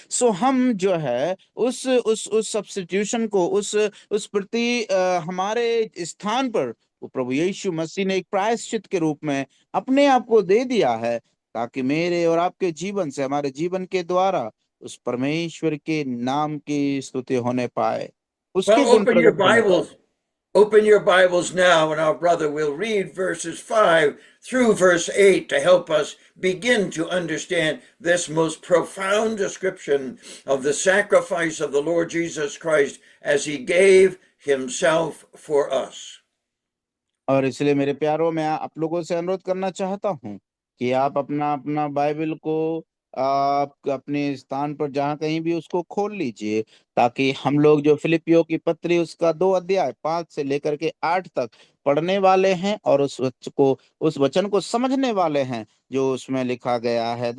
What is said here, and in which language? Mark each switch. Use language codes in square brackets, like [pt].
[hi] सो हम जो है उस सब्स्टिट्यूशन को उस प्रति हमारे स्थान पर वो प्रभु यीशु मसीह ने एक प्रायश्चित के रूप में अपने आप को दे दिया है, ताकि मेरे और आपके जीवन से, हमारे जीवन के द्वारा उस परमेश्वर के नाम की स्तुति होने पाए, उसके [en] Well, [hi] गुण प्रकट होने पाए। [en] open your Bibles now, and our brother will read verses 5 through verse 8 to help us begin to understand this most profound description of the sacrifice of the Lord Jesus Christ as he gave himself for us. [hi] और इसलिए मेरे प्यारों, मैं आप लोगों से अनुरोध करना चाहता हूँ कि आप अपना अपना बाइबल को आप अपने स्थान पर जहाँ कहीं भी उसको खोल लीजिए, ताकि हम लोग जो फिलिपियो की पत्री उसका 2 अध्याय 5 से लेकर के 8 तक पढ़ने वाले हैं और उस वचन को समझने वाले हैं जो उसमें लिखा गया है।